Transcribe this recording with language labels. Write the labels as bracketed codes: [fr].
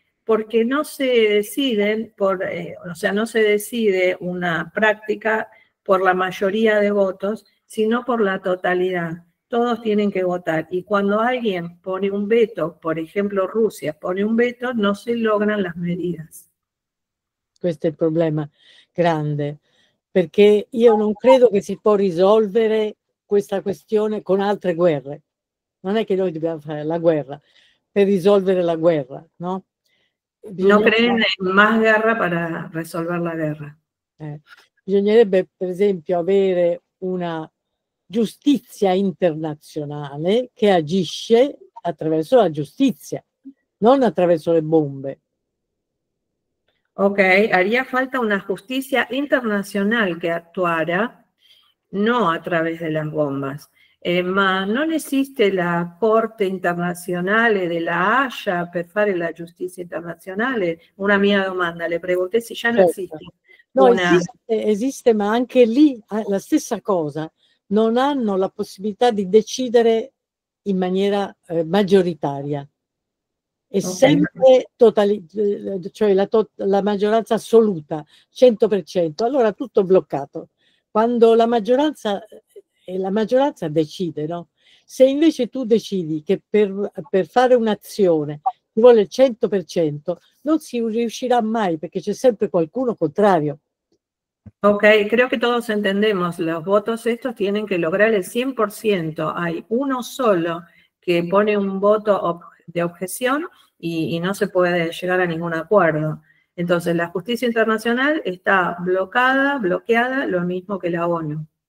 [es] Porque no se deciden no se decide una práctica por la mayoría de votos, sino por la totalidad. todos tienen que votar. Y cuando alguien pone un veto, por ejemplo Rusia pone un veto, no se logran las medidas. [it] Questo è il problema grande, perché io non credo che si può risolvere questa questione con altre guerre. Non è che noi dobbiamo fare la guerra per risolvere la guerra, no? [es] No creen en más guerra para resolver la guerra. [it] Bisognerebbe, per esempio, avere una giustizia internazionale che agisce attraverso la giustizia, non attraverso le bombe. [es] Ok, haría falta una justicia internacional que actuara, no a través de las bombas. [it] Ma non esiste la Corte internazionale della Haya per fare la giustizia internazionale? Una mia domanda, [es] le pregunté se ya no esiste. [it] No, esiste, ma anche lì la stessa cosa. Non hanno la possibilità di decidere in maniera maggioritaria. È sempre cioè la maggioranza assoluta, 100%. Allora tutto bloccato. Quando la maggioranza decide, no? Se invece tu decidi che per fare un'azione ci vuole il 100%, non si riuscirà mai perché c'è sempre qualcuno contrario. [es] Ok, creo que todos entendemos, los votos estos tienen que lograr el 100%. Hay uno solo que pone un voto de objeción y no se puede llegar a ningún acuerdo. Entonces, la justicia internacional está bloqueada, lo mismo que la ONU.